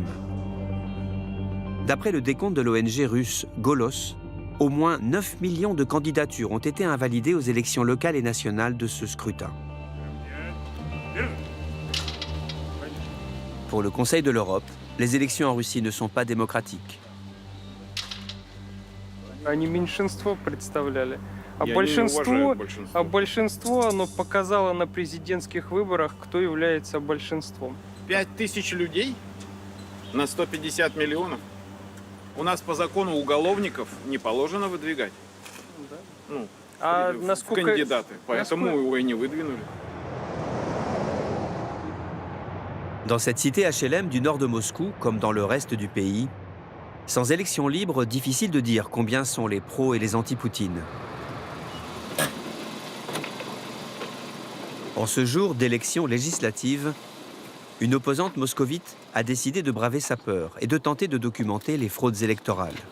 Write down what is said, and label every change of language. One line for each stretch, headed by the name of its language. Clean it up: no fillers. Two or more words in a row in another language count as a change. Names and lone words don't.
French: D'après le décompte de l'ONG russe Golos, au moins 9 millions de candidatures ont été invalidées aux élections locales et nationales de ce scrutin. Pour le Conseil de l'Europe, les élections en Russie ne sont pas démocratiques.
Russian: Они меньшинство представляли. А Я не уважаю большинство. большинство, оно показало на президентских выборах, кто является большинством. 5000 людей на 150 миллионов. У нас по закону уголовников не положено выдвигать. Ну, А в насколько... кандидаты. Поэтому его и не выдвинули.
French: Dans cette cité HLM du nord de Moscou, comme dans le reste du pays, sans élection libre, difficile de dire combien sont les pros et les anti-Poutine. En ce jour d'élection législative, une opposante moscovite a décidé de braver sa peur et de tenter de documenter les fraudes électorales.